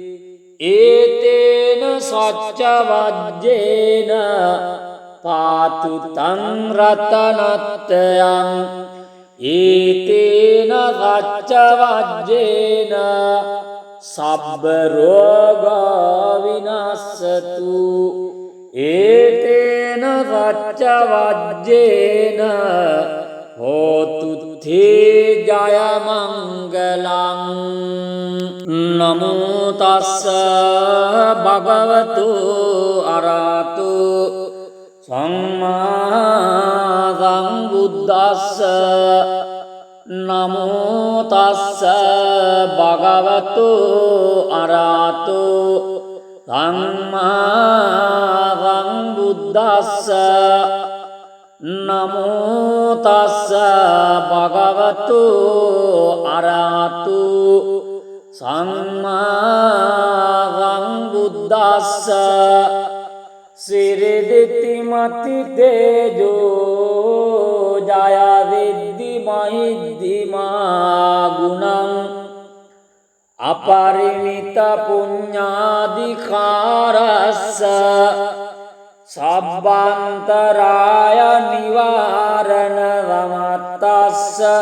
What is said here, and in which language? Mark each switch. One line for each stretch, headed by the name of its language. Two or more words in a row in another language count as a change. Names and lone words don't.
Pali: ඒතේන සච්ච වජ්ජේන පාතු තං රතනත්තයං ඒතේන සච්ච වජ්ජේන සබ්බ රෝග විනස්සතු ඒතේන සච්ච වජ්ජේන හෝතු තේ ජය මංගලං නමෝ තස්ස භගවතු අරහතු සම්මා සම්බුද්දස්ස නමෝ තස්ස භගවතු අරහතු සම්මා සම්බුද්දස්ස නමෝ තස්ස භගවතු අරහතු සම්මා සම්බුද්දස්ස සිරිදිති මති තේජෝ ජය විද්දි මහිද්දිමා ගුණං අපරිමිත පුඤ්ඤාදිකාරස්ස සබ්බන්තරාය නිවාරණ වමත්තස්ස